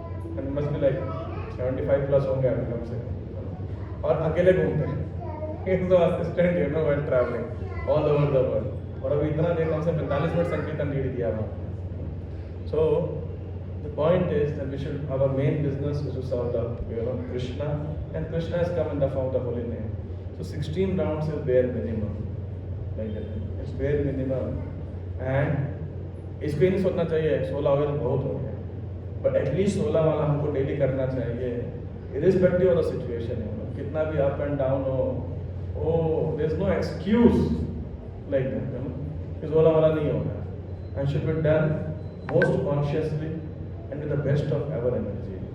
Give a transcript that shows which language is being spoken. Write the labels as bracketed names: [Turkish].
[English] And it must be like 75 plus [Hindi] होंगे अभी कम से कम, और अकेले घूमते हैं. [English] He's no assistant, while traveling all over the world. [Hindi] और अभी इतना देर कम से 45 मिनट संकीर्तन लीड किया हुआ. [English] So the point is that we should, our main business is to serve the Krishna, and Krishna has come in the form of the holy name. So 16 rounds is bare minimum, like that. It's bare minimum, and [Hindi] इस पे नहीं सोचना चाहिए 16 हो गया तो बहुत हो गया, [English] but at least 16 [Hindi] वाला हमको डेली करना चाहिए, [English] irrespective of the situation. [Hindi] कितना भी up and down हो, [English] there's no excuse like that. [Hindi] इस वाला नहीं होगा, [English] and should be done most consciously and with the best of our energy.